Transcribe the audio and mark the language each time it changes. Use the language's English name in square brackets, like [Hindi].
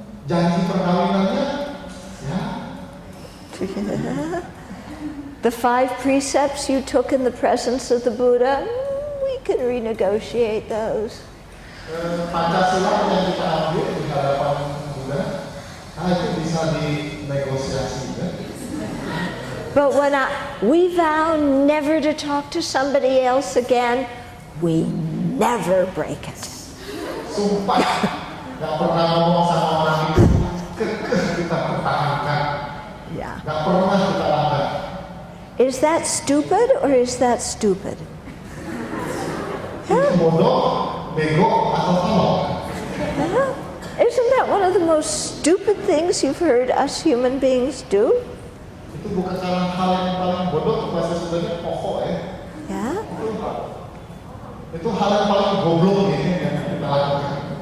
[Indonesian] Janji perkawinannya, ya. [English] The 5 precepts you took in the presence of the Buddha, we can renegotiate those. [Indonesian] Pancasila yang kita ambil di hadapan Buddha, itu bisa dinegosiasi ya. [English] But when we vow never to talk to somebody else again, we never break it. [Indonesian] Sumpah, nggak pernah ngomong sama orang itu, kita pertahankan. Yeah. Nggak pernah kita langgar. [English] Is that stupid or is that stupid? [Indonesian] Itu bodoh, bego, atau tolong. Huh? [English] Isn't that one of the most stupid things you've heard us human beings do? [Indonesian] Itu bukan hal yang paling bodoh, bahasa Sundanya pokok ya. Yeah. Itu hal yang paling goblok ini yang kita lakukan.